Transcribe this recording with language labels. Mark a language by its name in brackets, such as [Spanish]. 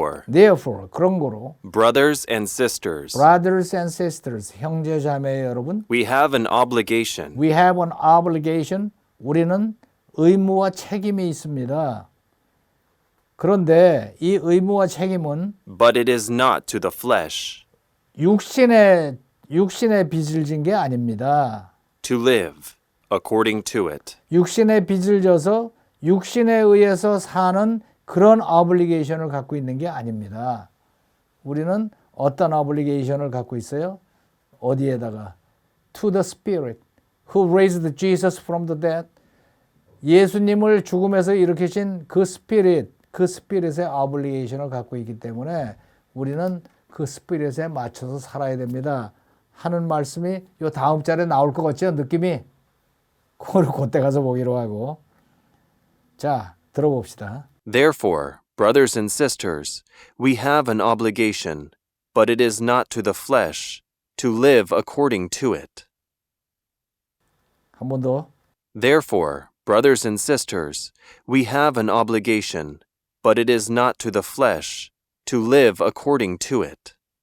[Korean] Therefore, 그런 거로 [English] brothers and sisters, brothers and sisters, [Korean] 형제 자매 여러분, [English] we have an obligation, we have an obligation, [Korean] 우리는 의무와 책임이 있습니다. 그런데 이 의무와 책임은 [English] but it is not to the flesh, [Korean] 육신에 빚을 진 게 아닙니다. [English] to live according to it. [Korean] 육신에 빚을 져서 육신에 의해서 사는 그런 obligation을 갖고 있는 게 아닙니다. 우리는 어떤 obligation을 갖고 있어요? 어디에다가? [English] To the Spirit who raised Jesus from the dead. [Korean] 예수님을 죽음에서 일으키신 그 스피릿, 그 스피릿의 obligation을 갖고 있기 때문에 우리는 그 스피릿에 맞춰서 살아야 됩니다. 하는 말씀이 요 다음 절에 나올 것 같죠? 느낌이? 그거를 그때 가서 보기로 하고. 자, 들어봅시다. [English] Therefore, brothers and sisters, we have an obligation, but it is not to the flesh, to live according to it. [Korean] 한 번 더. [English] Therefore, brothers and sisters, we have an obligation, but it is not to the flesh, to live according to it.